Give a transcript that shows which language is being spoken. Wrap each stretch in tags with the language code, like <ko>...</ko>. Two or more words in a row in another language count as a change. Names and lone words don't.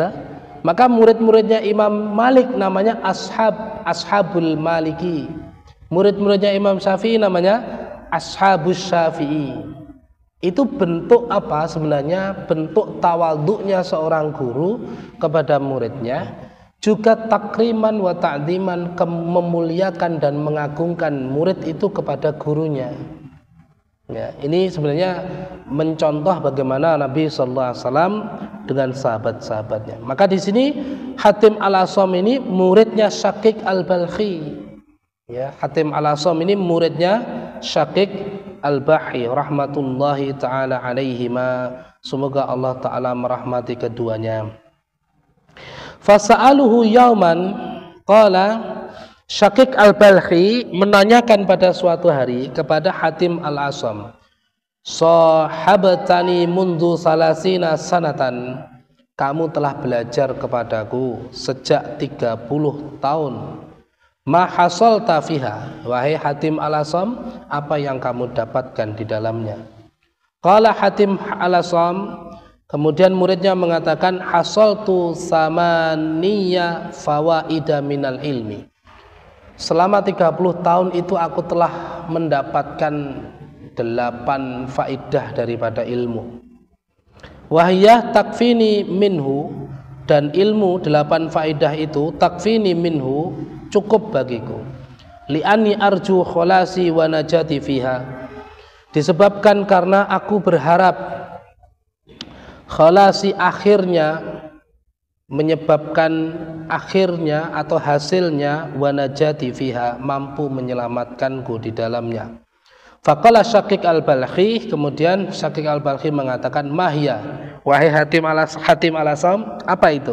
<id>Maka murid-muridnya Imam Malik namanya ashabul Maliki. Murid-muridnya Imam Syafi'i namanya ashabus Syafi'i. Itu bentuk apa sebenarnya? Bentuk tawadhu'nya seorang guru kepada muridnya, juga</id> <ar>تكريما وتعظيما,</ar> <id>memuliakan dan mengagungkan murid itu kepada gurunya. Ya, ini sebenarnya mencontoh bagaimana Nabi</id> <ar>صلى الله عليه وسلم</ar> <id>dengan sahabat-sahabatnya. Maka di sini Hatim al-Asam ini muridnya Syaqiq al-Balkhi. Ya, Hatim Al-Asam ini muridnya Syaqiq Al-Bahi</id> <ar>رحمة الله تعالى عليهما.</ar> <id>Semoga Allah taala merahmati keduanya.</id> <ar>فسأله يوما قال,</ar> <id>Syaqiq Al-Balhi menanyakan pada suatu hari kepada Hatim Al-Asam,</id> <ar>صحبتني منذ ثلاثين سنة,</ar> <id>kamu telah belajar kepadaku sejak 30 tahun.</id> <ar>ما حصلت فيها,</ar> <id>wahai Hatim Al-Asam, apa yang kamu dapatkan di dalamnya? Qala Hatim Al-Asam, kemudian muridnya mengatakan,</id> <ar>حصلت ثمانية فوائد من العلم.</ar> <id>Selama 30 tahun itu aku telah mendapatkan 8 faidah daripada ilmu.</id> <ar>وهي تكفيني منه,</ar> <id>dan ilmu 8 faidah itu</id> <ar>تكفيني منه,</ar> <id>cukup bagiku.</id> <ar>لأني أرجو خلاصي ونجاتي فيها,</ar> <id>disebabkan karena aku berharap kholasi akhirnya, menyebabkan akhirnya atau hasilnya,</id> <ar>ونجاتي فيها,</ar> <id>mampu menyelamatkanku di dalamnya. Faqala Syaqiq Al-Balhi, kemudian Syaqiq Al-Balhi mengatakan, mahya, wahai Hatim Al-Asam, apa itu?</id>